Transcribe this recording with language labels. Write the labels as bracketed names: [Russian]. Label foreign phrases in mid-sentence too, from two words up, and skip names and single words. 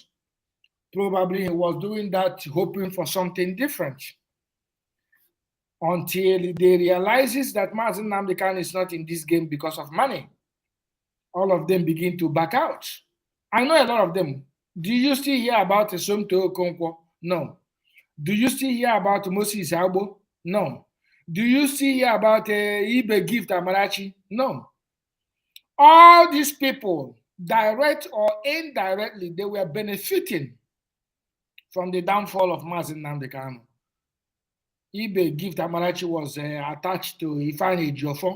[English] Probably he was doing that hoping for something different. Until they realizes that Mazi Nnamdi Kanu is not in this game because of money. All of them begin to back out. I know a lot of them. Do you still hear about Somto Okonkwo? No. Do you still hear about Moses Agbo? No. Do you still hear about Ibe Gift Amarachi? No. All these people, direct or indirectly, they were benefiting from the downfall of Mazi Nnamdi Kanu. Ibe Gift Amarachi was attached to Ifeanyi Ejiofor.